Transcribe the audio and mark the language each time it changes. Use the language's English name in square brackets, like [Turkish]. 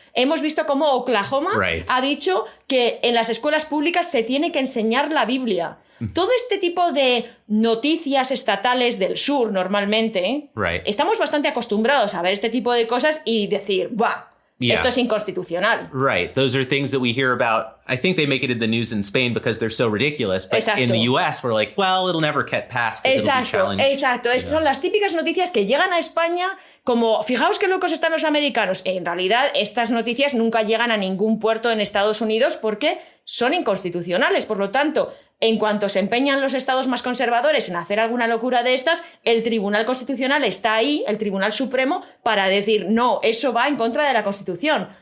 [Spanish] Hemos visto cómo Oklahoma ha dicho que en las escuelas públicas se tiene que enseñar la Biblia. Todo este tipo de noticias estatales del sur normalmente, estamos bastante acostumbrados a ver este tipo de cosas y decir, ¡buah! Esto es inconstitucional. [English] Right. Those are things that we hear about. I think they make it in the news in Spain because they're so ridiculous. But in the US, we're like, well, it'll never get passed. [Spanish] Exacto. Son las típicas noticias que llegan a España como, fijaos qué locos están los americanos. En realidad, estas noticias nunca llegan a ningún puerto en Estados Unidos porque son inconstitucionales. Por lo tanto, en cuanto se empeñan los estados más conservadores en hacer alguna locura de estas, el Tribunal Constitucional está ahí, el Tribunal Supremo, para decir, no, eso va en contra de la Constitución.